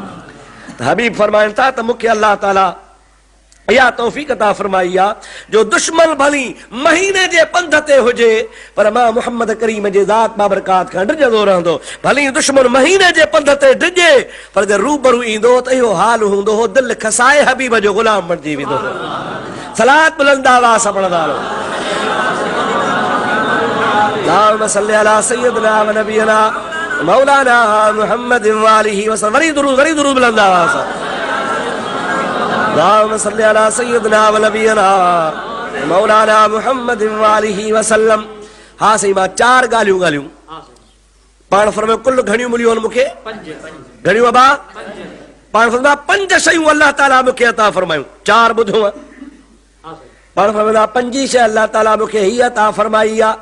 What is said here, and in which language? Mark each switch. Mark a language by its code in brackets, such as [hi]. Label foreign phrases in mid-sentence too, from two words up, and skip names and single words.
[sd] हबीब फरमाइनि था त मूंखे अल्लाह ताला या तौफीक अता फरमाई आ जो दुश्मन भली महीने जे पंध ते हुजे पर मां मुहम्मद करीम जे ज़ात बाबरकात खां डिॼंदो रहंदो। भली दुश्मन महीने जे पंध ते डिॼे पर जे रूबरू ईंदो त इहो हाल हूंदो हो, दिल खसाए हबीब जो गुलाम बणिजी वेंदो हो। सलात बुलंद आवाज़ सां पढ़ंदा रहो। [ar] اللهم صل على سيدنا ونبينا مولانا محمد وآله وسلم. [sd] वरी दुरूद बुलंद आवाज़ सां। [ar] اللهم صل على سيدنا ونبينا مولانا محمد وآله وسلم. [sd] हाँ सही मां चार ॻाल्हियूं पाण फरमायो कुल घणियूं मिलियूं आहिनि मूंखे? घणियूं अबा? पाण फरमाया 5 शयूं अल्लाह ताला मूंखे अता फरमायूं। चार ॿुधो पाण फरमाया 5 शइ अल्लाह ताला मूंखे हीअ अता फरमाई आहे।